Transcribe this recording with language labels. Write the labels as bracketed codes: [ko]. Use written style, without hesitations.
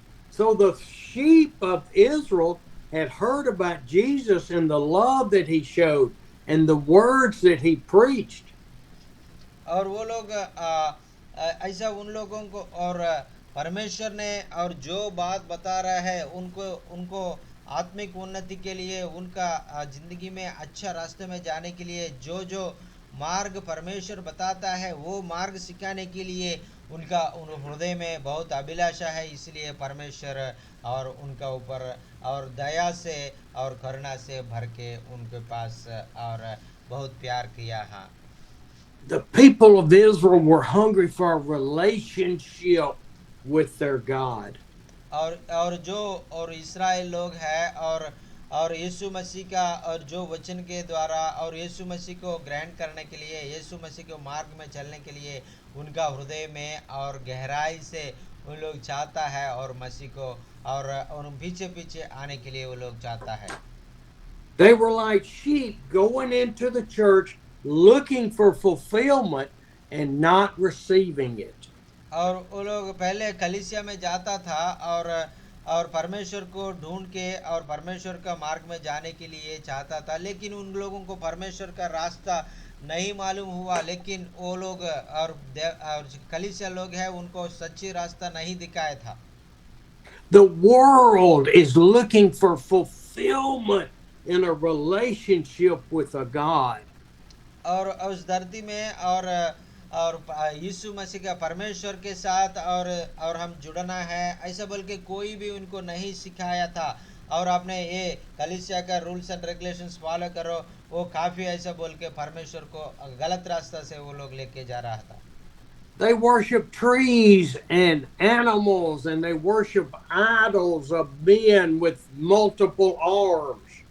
[en] So the sheep of Israel had heard about Jesus and the love that he showed and the words that he preached. [hi] और वो लोग ऐसा उन लोगों को और परमेश्वर ने और जो बात बता रहा है उनको आत्मिक उन्नति के लिए उनका जिंदगी में अच्छा रास्ते में जाने के लिए जो मार्ग परमेश्वर बताता है वो मार्ग सिखाने के लिए उनका हृदय में बहुत अभिलाषा है इसलिए परमेश्वर और उनका ऊपर और दया से और करुणा से भर के उनके पास और बहुत प्यार किया। हाँ, [en] The people of Israel were hungry for a relationship with their God. [hi] और जो और इस्राएल लोग हैं और यीशु मसीह का और जो वचन के द्वारा और यीशु मसीह को ग्रहण करने के लिए यीशु मसीह के मार्ग में चलने के लिए उनका हृदय में और गहराई से उन लोग चाहता है और मसीह को और पीछे पीछे आने के लिए वो लोग चाहता है। [en] They were like sheep going into the church looking for fulfillment and not receiving it. [hi] और वो लोग पहले कलीसिया में जाता था और परमेश्वर को ढूंढ के और परमेश्वर का मार्ग में जाने के लिए चाहता था लेकिन उन लोगों को परमेश्वर का रास्ता नहीं मालूम हुआ लेकिन वो लोग और कलीसिया लोग हैं उनको सच्ची रास्ता नहीं दिखाया था। [en] The world is looking for fulfillment in a relationship with a God. [hi] और उस धरती में और यीशु मसीह का परमेश्वर के साथ और हम जुड़ना है ऐसा बोल के कोई भी उनको नहीं सिखाया था और आपने ये कलीसिया का [en] rules and regulations follow [hi] करो वो काफ़ी ऐसा बोल के परमेश्वर को गलत रास्ता से वो लोग लेके जा रहा था। [en] They worship trees and animals and they worship idols of men with multiple arms.